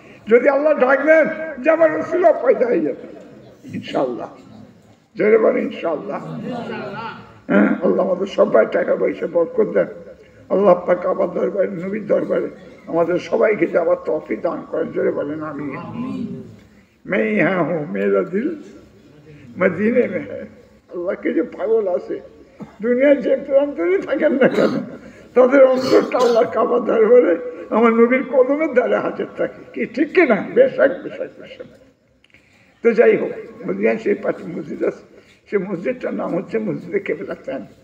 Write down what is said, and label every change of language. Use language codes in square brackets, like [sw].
[bn] যদি আল্লাহ ডাকবেন যে আমার রাসূলুল্লাহ পয়দা হয়ে যাবে ইনশাআল্লাহ, জোরে বলেন ইনশাআল্লাহ। হ্যাঁ, আল্লাহ আমাদের সবাই টাকা পয়সা বরকত দেন। আল্লাহ পাক কাবার দরবারে, নবীর দরবারে আমাদের সবাইকে যাওয়ার তৌফিক দান করেন, জোরে বলেন আমিন। [hi] मैं यहाँ हूँ, मेरा दिल मदीने में है। [bn] আল্লাহকে যে পাগল আছে দুনিয়ার যে প্রান্তরে থাকেন না কেন, তাদের অন্তরটা আল্লাহ কাবার দরবারে আমার নবীর কদমের দ্বারা হাজির থাকে। কি ঠিক কিনা? বেশাক বেশাক বেশাক। তো যাই হোক, মদিনা সেই পাশে মসজিদ আছে, সেই মসজিদটার নাম হচ্ছে মসজিদে কিবলাতাইন।